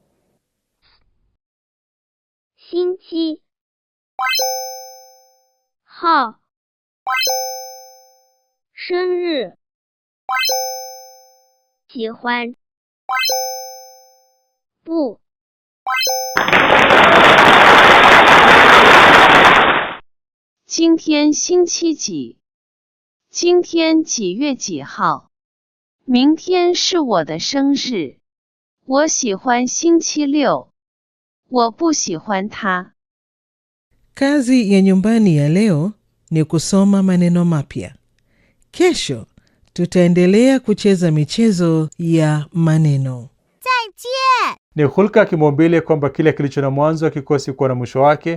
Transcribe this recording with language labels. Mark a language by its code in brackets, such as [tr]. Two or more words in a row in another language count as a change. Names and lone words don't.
[zh] 星期号生日喜欢不今天星期几？今天几月几号？明天是我的生日。我喜欢星期六。我不喜欢它。 [sw] Kazi ya nyumbani ya leo ni kusoma maneno mapya. Kesho tutaendelea kucheza michezo ya maneno. [zh] 再见. [sw] Ni hulka ya kimaumbile kwamba kile kilicho na mwanzo hakikosi kuwa na mwisho wake.